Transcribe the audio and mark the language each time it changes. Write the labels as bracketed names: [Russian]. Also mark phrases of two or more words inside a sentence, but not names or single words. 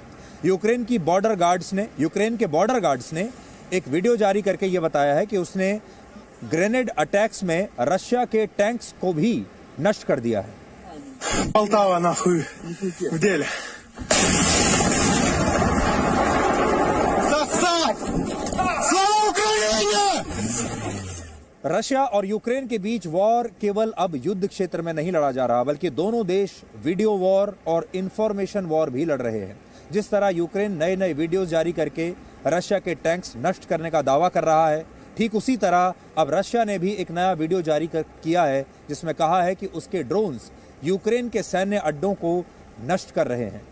[Hindi] यूक्रेन के [English] border guards [Hindi] ने एक वीडियो जारी करके ये बताया है कि उसने [English] grenade attacks [Hindi] में रशिया के टैंक्स को भी नष्ट कर दिया है। [Russian] Полтава нахуй в деле. Сосать! Слава Украине! [Hindi] रशिया और यूक्रेन के बीच वॉर केवल अब युद्ध क्षेत्र में नहीं लड़ा जा रहा, बल्कि दोनों देश [English] video war [Hindi] और [English] information war [Hindi] भी लड़ रहे हैं। जिस तरह यूक्रेन नए वीडियोस जारी करके रशिया के टैंक्स नष्ट करने का दावा कर रहा है, ठीक उसी तरह अब रशिया ने भी एक नया वीडियो जारी किया है जिसमें कहा है कि उसके ड्रोन्स यूक्रेन के सैन्य अड्डों को नष्ट कर रहे हैं।